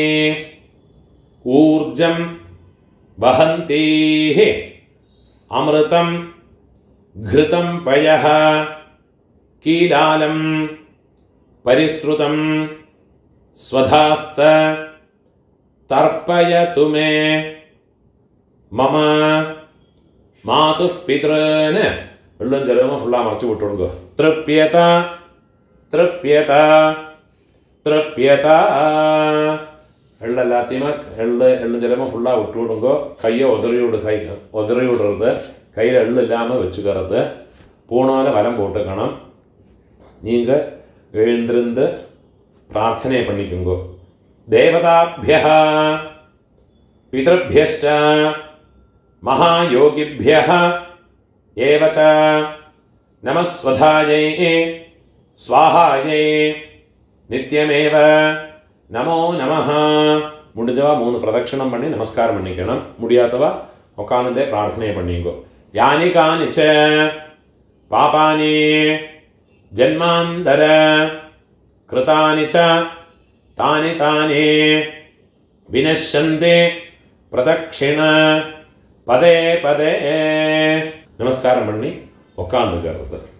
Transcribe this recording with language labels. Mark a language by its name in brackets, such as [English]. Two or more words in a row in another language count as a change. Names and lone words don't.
[Sanskrit] ऊर्जं वहन्तीः अमृतं घृतं पयः कीलालं परिश्रुतं स्वधास्त तर्पयतु मे मम मातुः पितॄन् [Tamil] வெள்ளம் ஜலமாக ஃபுல்லாக மறைச்சி விட்டுடுங்க திருப்பியத திருப்பியத திருப்பியத எள்ள எல்லாத்தையுமே எள்ளு ஜலமாக ஃபுல்லாக விட்டு விடுங்க கையை உதறி விடுறது கையில் எள்ளு இல்லாமல் வச்சுக்கிறது பூணால் வலம் போட்டுக்கணும் நீங்கள் எழுந்திருந்து பிரார்த்தனை பண்ணிக்கோங்க [Sanskrit] देवताभ्यः पितृभ्यश्च महायोगिभ्यः एव च नमः स्वधायै स्वाहायै नित्यमेव நமோ [Tamil] நமஹ முடிஞ்சவா 3 பிரதட்சணம் பண்ணி நமஸ்காரம் பண்ணிக்கணும் முடியாதவா உட்காந்துட்டே பிரார்த்தனை பண்ணிங்கோ [Sanskrit] यानि कानिच पापानि जन्मान्तर कृतानि च तानि तानि विनश्यन्ति प्रदक्षिण पदे पदे [Tamil] நமஸ்காரம் பண்ணி உட்காந்துக்கிறது